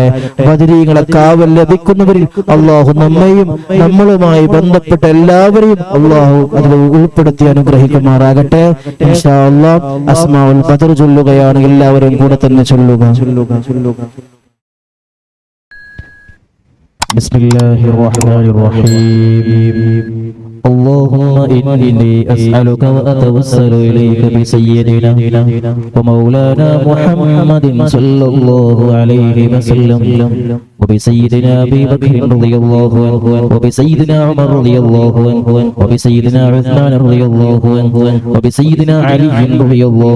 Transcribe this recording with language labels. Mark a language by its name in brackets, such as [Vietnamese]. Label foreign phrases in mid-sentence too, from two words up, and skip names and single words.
[Malayalam] ബദരീകളെ കാവൽ ലഭിക്കുന്നവരിൽ അല്ലാഹു നമ്മയും നമ്മളുമായി ബന്ധപ്പെട്ട എല്ലാവരെയും അല്ലാഹു അതിൽ ഉൾപ്പെടുത്തി അനുഗ്രഹിക്കുമാറാകട്ടെ. [Arabic] إن شاء الله [Malayalam] അസ്മാഉൽ ബദർ ചൊല്ലുകയാണ്. എല്ലാവരും കൂടെ തന്നെ ചൊല്ലുക. [Arabic] بسم الله الرحمن الرحيم. اللهم إني أسألك وأتوسل إليك بسيدنا ومولانا محمد صلى الله عليه وسلم وبسيدنا أبي بكر رضي الله عنه وبسيدنا عمر رضي الله عنه وبسيدنا عثمان رضي الله عنه وبسيدنا علي رضي الله